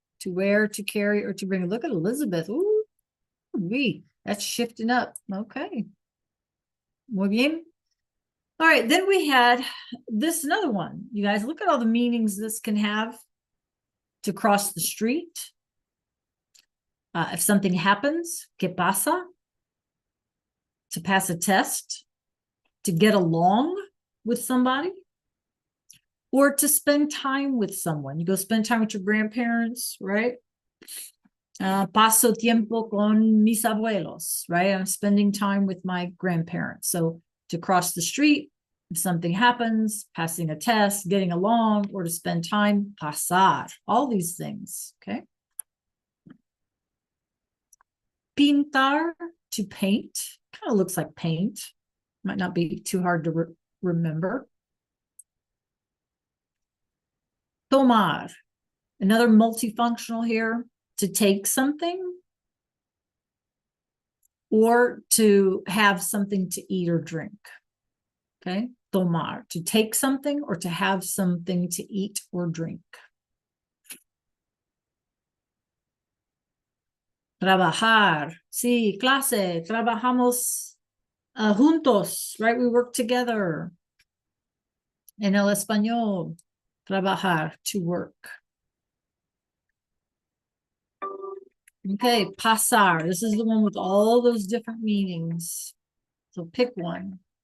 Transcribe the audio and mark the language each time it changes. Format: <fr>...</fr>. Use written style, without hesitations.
<en>To wear, to carry, or to bring. Look at Elizabeth. Ooh, that's shifting up. Okay.</en> <es>Muy bien.</es> <en>All right, then we had this another one. You guys, look at all the meanings this can have. To cross the street. If something happens,</en> <es>¿qué pasa?</es> <en>To pass a test. To get along with somebody. Or to spend time with someone. You go spend time with your grandparents, right?</en> <es>Paso tiempo con mis abuelos, right?</es> <en>I'm spending time with my grandparents. So to cross the street, if something happens, passing a test, getting along, or to spend time, pasar, all these things, okay? Pintar, to paint, kind of looks like paint. Might not be too hard to remember. Tomar, another multifunctional here, to take something or to have something to eat or drink. Okay, tomar, to take something or to have something to eat or drink.</en> <es>Trabajar, sí, clase, trabajamos juntos, right?</es> <en>We work together.</en> <es>En el español,</es> <en>trabajar, to work. Okay, pasar. This is the one with all those different meanings. So pick one.</en>